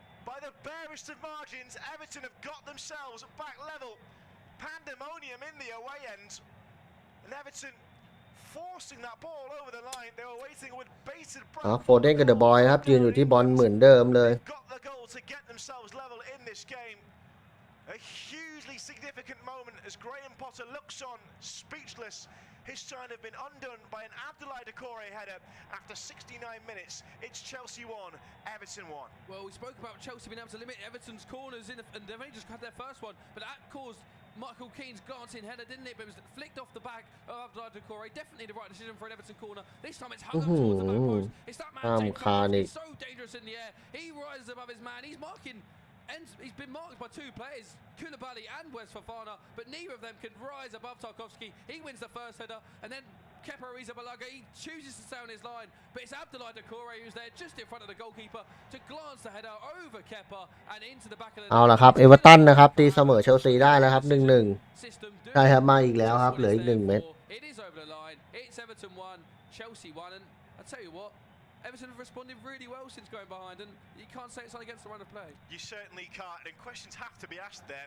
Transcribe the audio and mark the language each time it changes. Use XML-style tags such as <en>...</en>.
<en>By the barest of margins, Everton have got themselves back level. Pandemonium in the away end, and Everton forcing that ball over the line. They were waiting with bated breath.</en> <th>โฟเดนกับเดอะบอยครับยืนอยู่ที่บอลเหมือนเดิมเลย</th> <en>Got the goal to get themselves level in this game. A hugely significant moment as Graham Potter looks on, speechless. His sign have been undone by an Abdoulaye Doucouré header after 69 minutes. It's Chelsea 1, Everton 1. Well, we spoke about Chelsea being able to limit Everton's corners, and they've only just had their first one, but that caused Michael Keane's glancing header, didn't it? But it was flicked off the back of Abdoulaye Doucouré. Definitely the right decision for an Everton corner. This time it's hung up towards the back post. It's that man, he's so dangerous in the air. He rises above his man. He's marking. And he's been marked by 2 players, Koulibaly and Wes Fofana, but neither of them can rise above Tarkowski. He wins the first header, and then Kepa Arrizabalaga, he chooses to stay on his line, but it's Abdoulaye Doucouré who's there just in front of the goalkeeper to glance the header over Kepa and into the back of the net.</en> <th>เอาละครับเอเวอร์ตันนะครับตีเสมอเชลซีได้แล้วครับ 1-1 ใช่ครับมาอีกแล้วครับเหลืออีก1 เม็ด</th> <en>It is over the line. It's Everton 1, Chelsea 1, and I tell you what, Everton have responded really well since going behind, and you can't say it's not against the run of play. You certainly can't, and questions have to be asked there.</en>